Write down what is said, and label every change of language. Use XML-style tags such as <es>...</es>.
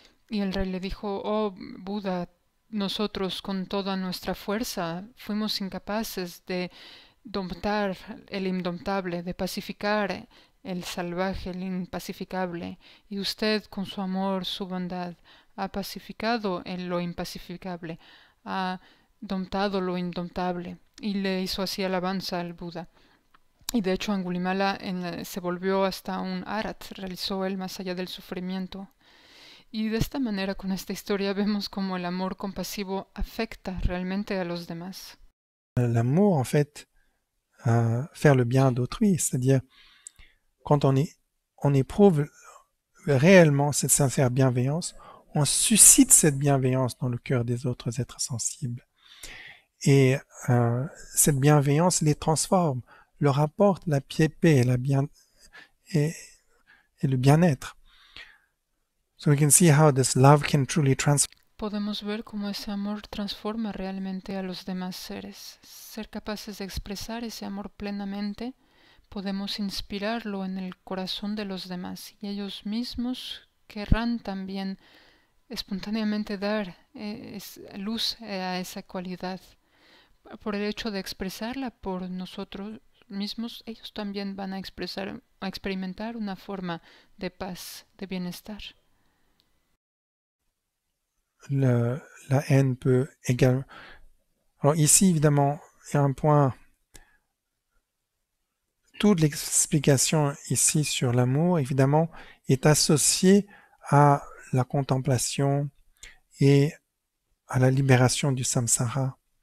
<es>Y el rey le dijo: oh Buda, nosotros con toda nuestra fuerza fuimos incapaces de domptar el indomptable, de pacificar el salvaje, el impacificable, y usted con su amor, su bondad, ha pacificado en lo impacificable, ha domptado lo indomptable. Y le hizo así alabanza al Buda. Y de hecho Angulimala se volvió hasta un arat, realizó él más allá del sufrimiento. Y de esta manera, con esta historia, vemos cómo el amor compasivo afecta realmente a los demás.</es> <fr>L'amour, en fait, faire le bien d'autrui, c'est-à-dire quand on éprouve réellement cette sincère bienveillance, on suscite cette bienveillance dans le cœur des autres êtres sensibles. Et cette bienveillance les transforme, leur apporte la paix et, et le bien-être.</fr> <en>So we can see how this love can truly transform.</en> <es>Podemos ver cómo ese amor transforma realmente a los demás seres. Ser capaces de expresar ese amor plenamente, podemos inspirarlo en el corazón de los demás, y ellos mismos querrán también espontáneamente dar luz a esa cualidad. Por el hecho de expresarla por nosotros mismos, ellos también van a experimentar una forma de paz, de bienestar.</es> <fr>La haine peut également... Alors ici, évidemment, il y a un point... Toute l'explication ici sur l'amour, évidemment, est associée à la contemplation et à la libération du samsara.</fr>